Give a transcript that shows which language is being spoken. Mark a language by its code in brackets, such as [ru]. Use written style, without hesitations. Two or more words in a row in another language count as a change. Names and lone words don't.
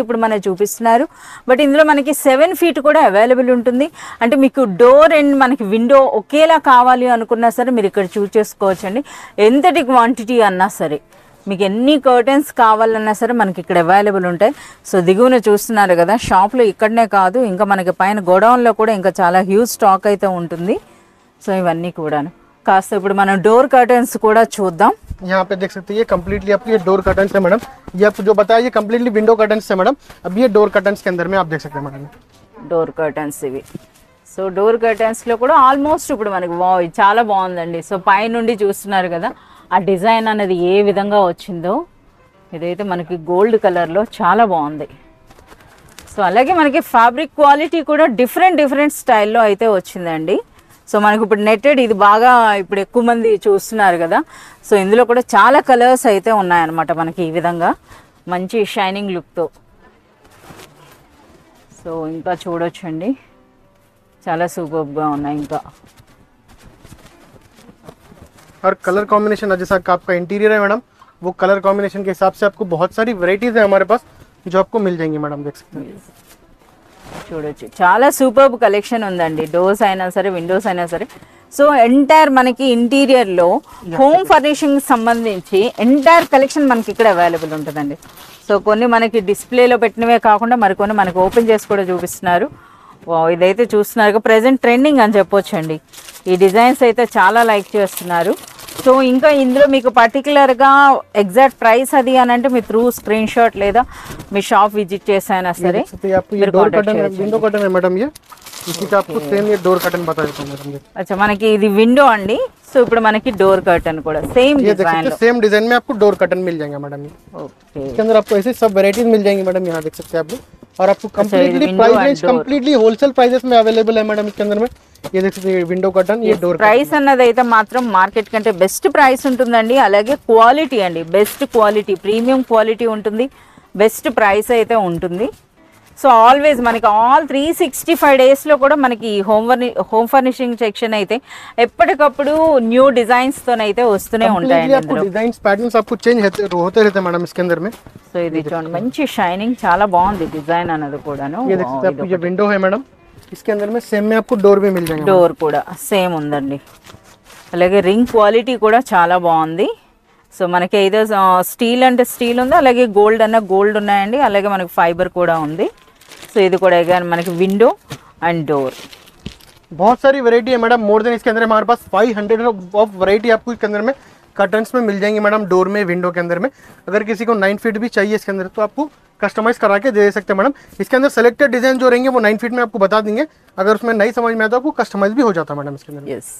[te] ఇప్పుడు మనకు చూపిస్తున్నారు బట్ ఇందులో మనకి 7 ఫీట్ కూడా అవైలబుల్ ఉంటుంది అంటే మీకు డోర్ అండ్ మనకి విండో ఒకేలా కావాలి అనుకున్నా సరే మీరు ఇక్కడ చూస్ చేసుకోవచ్చండి ఎంతటి క్వాంటిటీ అన్నా సరే మీకు ఎన్ని కర్టన్స్ కావాలన్నా సరే మనకి ఇక్కడ అవైలబుల్ ఉంటాయి సో దిగువన చూస్తున్నారు కదా షాప్లో ఇక్కడనే కాదు ఇంకా మనకి పైన గోడౌన్లో కూడా ఇంకా చాలా [en] huge stock [te] అయితే ఉంటుంది సో ఇవన్నీ కూడాను కాస్త ఇప్పుడు మనం [en] door curtains [te] కూడా చూద్దాం [hi] यहाँ पे देख सकते हैं ये कंप्लीटली आपको ये [en] door curtain [hi] है मैडम ये आपको जो बताया ये [en] completely window curtain [hi] है मैडम अब ये [en] door curtain [hi] के अंदर में आप देख सकते हैं मैडम [en] door curtains [te] ఇవి [en] so door curtains-lo [te] కూడా ఆల్మోస్ట్ ఇప్పుడు మనకి చాలా బాగుందండి సో పైనుండి చూస్తున్నారు కదా ఆ డిజైన్ అనేది ఏ విధంగా వచ్చిందో ఇదైతే మనకి [en] gold colour-lo [te] చాలా బాగుంది సో అలాగే మనకి [en] fabric quality [te] కూడా [en] different style-lo [te] అయితే వచ్చిందండి సో మనకు ఇప్పుడు నెట్టెడ్ ఇది బాగా ఇప్పుడు ఎక్కువ మంది చూస్తున్నారు కదా సో ఇందులో కూడా చాలా కలర్స్ అయితే ఉన్నాయన్నమాట మనకి ఈ విధంగా మంచి [en] shining look-to [te] సో ఇంకా చూడొచ్చండి, చాలా సూపర్గా ఉన్నాయి ఇంకా. [hi] और [en] colour combination [hi] जैसा आपका इंटीरियर है मैडम, वो [en] colour combination [hi] के हिसाब से आपको बहुत सारी वेराइटीज है हमारे पास जो आपको मिल जाएंगी मैडम, देख सकते हैं. [te] చూడొచ్చు చాలా [en] superb collection [te] ఉందండి, డోర్స్ అయినా సరే విండోస్ అయినా సరే. సో ఎంటైర్ మనకి ఇంటీరియర్ లో [en] home furnishing [te] సంబంధించి [en] entire collection [te] మనకి ఇక్కడ అవైలబుల్ ఉంటుందండి. సో కొన్ని మనకి డిస్ప్లేలో పెట్టినవే కాకుండా మరికొన్ని మనకి ఓపెన్ చేసి కూడా చూపిస్తున్నారు. ఇదైతే చూస్తున్నారు [en] present trending [te] అని చెప్పొచ్చండి. ఈ డిజైన్స్ అయితే చాలా లైక్ చేస్తున్నారు. సో ఇంకా ఇందులో మీకు పర్టికులర్గా [en] exact price [te] అది అని అంటే మీ [en] through screenshot [te] లేదా మీ [en] shop visit [te] చేసైనా సరే. [en] window curtain [hi] है मैडम, ये इसी का आपको सेम ये [en] door curtain [hi] बता देता हूँ मैडम. [te] अच्छा మనకి ఇది విండో అండి. సో ఇప్పుడు మనకి [en] door curtain [te] కూడా [en] same design [te] లో, [en] same design [hi] में आपको [en] door curtain [hi] मिल जाएगा मैडम. ओके, इसके अंदर आपको ऐसे सब वेराइटीज मिल जाएंगी मैडम, यहाँ देख सकते हैं आप लोग. और आपको [en] completely price range completely wholesale prices [hi] में अवेलेबल है मैडम इसके अंदर में. ये देख सकते हैं [en] window curtain, [hi] ये डोर [te] ప్రైస్ అన్నది అయితే మాత్రం మార్కెట్ కంటే [en] best price [te] ఉంటుందండి. అలాగే క్వాలిటీ అండి, [en] best quality, premium quality [te] ఉంటుంది, [en] best price [te] అయితే ఉంటుంది. [en] so always [te] మనకి [en] all 365 days-lo [te] కూడా మనకి [en] home furnishing section [te] అయితే ఎప్పటికప్పుడు [en] new designs-tonaite [te] వస్తూనే ఉంటాయండి. [hi] आपको [en] designs patterns [hi] आपको चेंज होते रहते हैं मैडम इसके अंदर में. [te] సో ఇది చూడండి మంచి షైనింగ్, చాలా బాగుంది డిజైన్ అన్నది కూడాను. [hi] ये देख सकते हैं आपको ये विंडो है मैडम, इसके अंदर में सेम में आपको डोर भी मिल जाएगा. [te] డోర్ కూడా సేమ్ ఉందండి. అలాగే [en] ring quality [te] కూడా చాలా బాగుంది. సో మనకి ఏదో స్టీల్ అంటే స్టీల్ ఉంది, అలాగే గోల్డ్ అన్న గోల్డ్ ఉన్నాయండి, అలాగే మనకి ఫైబర్ కూడా ఉంది. సో ఇది కూడా మనకి [en] window and door [hi] बहुत सारी वैरायटी है मैडम, [en] more than [hi] इसके अंदर हमारे पास 500 [en] of variety [hi] आपको इसके अंदर में कर्टन्स में मिल जाएंगी मैडम, डोर में विंडो के अंदर में. अगर किसी को 9 फीट भी चाहिए इसके अंदर तो आपको कस्टमाइज करा के दे सकते हैं मैडम. इसके अंदर [en] selected design [hi] जो रहेंगे वो 9 फीट में आपको बता देंगे, अगर उसमें नहीं समझ में आता तो आपको कस्टमाइज भी हो जाता है मैडम इसके अंदर.